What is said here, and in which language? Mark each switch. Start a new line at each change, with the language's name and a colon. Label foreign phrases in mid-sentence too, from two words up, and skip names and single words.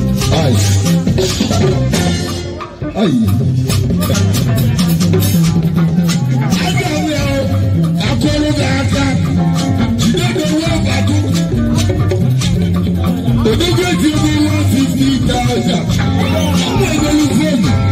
Igbo: Ice. Ayi. Aga m ya o, akụrụ gị aka. Jide n'onwe ọbagụ. Odogwu eji ego
English: one fifty thousand.
Igbo: Ọ na-egolu fonu.